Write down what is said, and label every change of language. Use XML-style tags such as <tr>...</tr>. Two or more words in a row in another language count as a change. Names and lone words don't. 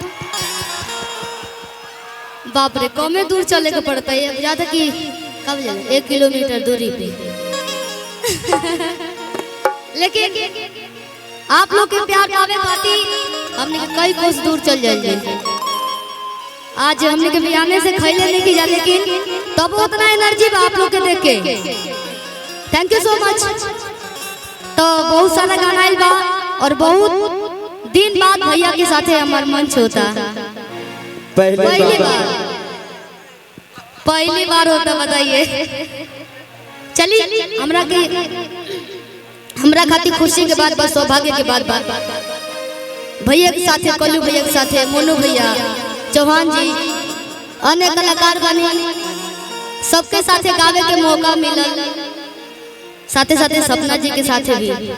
<bho>बाप रे कमे दूर चले के पड़ता है, ज्यादा कि कब जाए 1 किलोमीटर दूरी पे। लेकिन आप लोग के प्यार पावे खातिर हमने कई कोस दूर चल जाए। आज हमने के बियाने से खैले नहीं की जा, लेकिन तब उतना एनर्जी आप लोग के देख के</bho> <en>thank you so much.</en> <bho>तो बहुत सारा गाना आइल बा और बहुत दिन बाद भैया के साथे हमार मंच होता। पहली बार होता, बताइए। चलिए हमरा खातिर खुशी के बाद बस सौभाग्य के बाद भैया के साथे, कल्लू भैया के साथे, मोनू भैया, चौहान जी, अन्य कलाकार बने, सबके साथे गावे के मौका मिला, साथे साथे सपना जी के साथे भी।</bho>